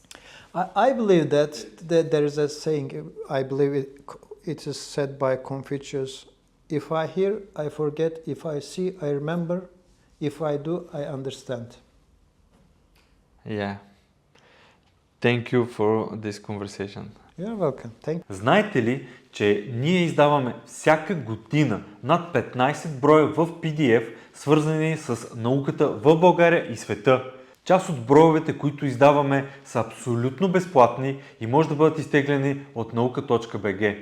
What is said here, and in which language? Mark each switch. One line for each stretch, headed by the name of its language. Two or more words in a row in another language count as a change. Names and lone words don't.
English: I believe that there is a saying, I believe it is said by Confucius, if I hear, I forget, if I see, I remember, if I do, I understand. Yeah. Thank you for this conversation. You're welcome. Thank you.
Bulgarian: Знаете ли, че ние издаваме всяка година над 15 броя в PDF, свързани с науката в България и света? Част от броевете, които издаваме, са абсолютно безплатни и може да бъдат изтеглени от nauka.bg.